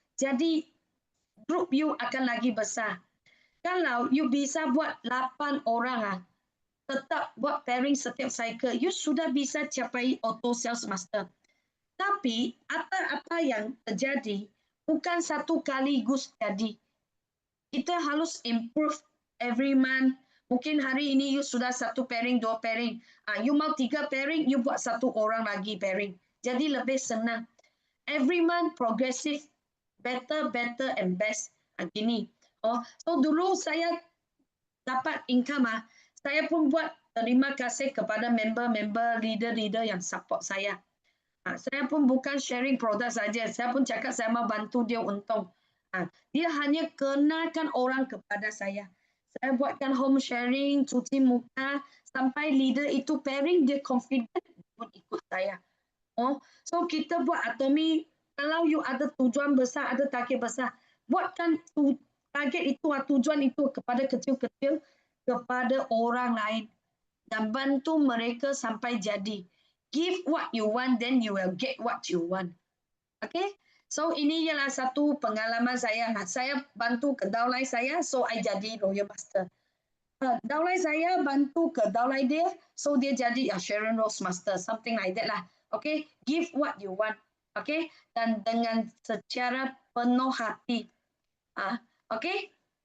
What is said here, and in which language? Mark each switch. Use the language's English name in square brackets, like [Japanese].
[Malay] Jadi, group you akan lagi besar. Kalau you bisa buat 8 orang, tetap buat pairing setiap cycle, you sudah bisa capai auto sales master. Tapi apa-apa yang terjadi bukan satu kaligus jadi. Kita harus [English] improve every month. [Malay] Mungkin hari ini you sudah 1 pairing, 2 pairing. You mau 3 pairing, you buat 1 orang lagi pairing. Jadi lebih senang. [English] Every month progressive, better, and best. [Malay] Gini. So dulu saya dapat income, saya pun buat terima kasih kepada member-member, leader-leader yang support saya. Saya pun bukan sharing produk saja, saya pun cakap saya mau bantu dia untung. Dia hanya kenalkan orang kepada saya. Saya buatkan home sharing, cuci muka, sampai leader itu pairing, dia confident pun ikut saya. So kita buat Atomy, kalau you ada tujuan besar, ada target besar, buatkan target itu, tujuan itu kepada kecil-kecil, kepada orang lain dan bantu mereka sampai jadi. [English] Give what you want, then you will get what you want. Okay? [Malay] So ini ialah satu pengalaman saya. Saya bantu ke downline saya, so I jadi Royal Master. Downline saya bantu ke downline dia, so dia jadi Sharon Rose Master, [English] something like that [Malay] lah. Okay? [English] Give what you want. [Malay] Okay? Dan dengan secara penuh hati. Okay?